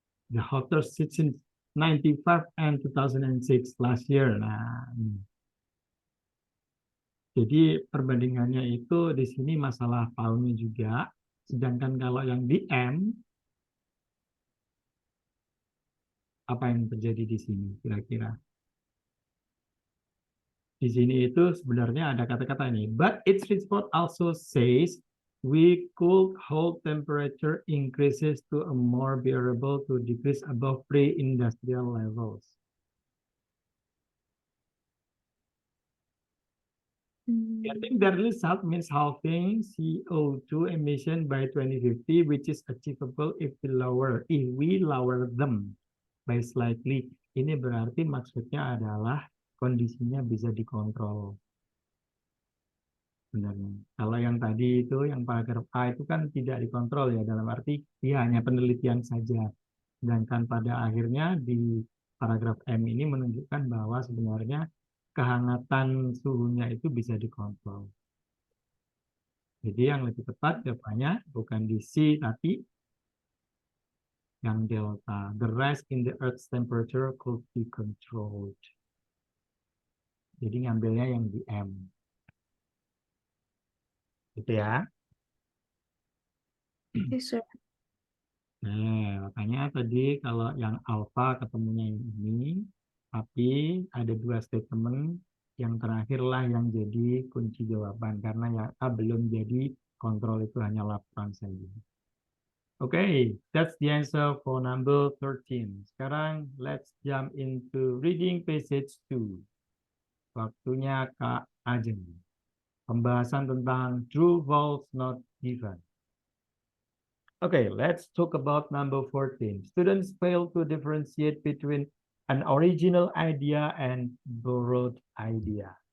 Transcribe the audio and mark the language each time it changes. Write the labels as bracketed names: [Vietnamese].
[English] The hottest since 95 and 2006 last year. [Indonesian] Nah, jadi perbandingannya itu di sini masalah tahunnya juga. Sedangkan kalau yang di M, apa yang terjadi di sini kira-kira? Di sini itu sebenarnya ada kata-kata ini. [English] But its report also says we could hold temperature increases to a more bearable 2 degrees above pre-industrial levels. I think the result means halving CO2 emission by 2050, which is achievable if we lower them by slightly. [Indonesian] Ini berarti maksudnya adalah kondisinya bisa dikontrol. Sebenarnya. Kalau yang tadi itu, yang paragraf A itu kan tidak dikontrol ya, dalam arti dia hanya penelitian saja. Sedangkan pada akhirnya di paragraf M ini menunjukkan bahwa sebenarnya kehangatan suhunya itu bisa dikontrol. Jadi yang lebih tepat jawabannya bukan di C, tapi yang delta. [English] The rise in the Earth's temperature could be controlled. [Indonesian] Jadi ngambilnya yang di M. Gitu ya. [English] Yes, sir. [Indonesian] Makanya tadi kalau yang alfa ketemunya yang ini, tapi ada dua statement, yang terakhir lah yang jadi kunci jawaban, karena yang A belum jadi kontrol, itu hanya laporan saja. [English] Okay, that's the answer for number 13. [Indonesian] Sekarang [English] let's jump into reading passage 2. [Indonesian] Waktunya Kak Ajeng. Pembahasan tentang true, false, not given. [English] Okay, let's talk about number 14. Students fail to differentiate between an original idea and borrowed idea.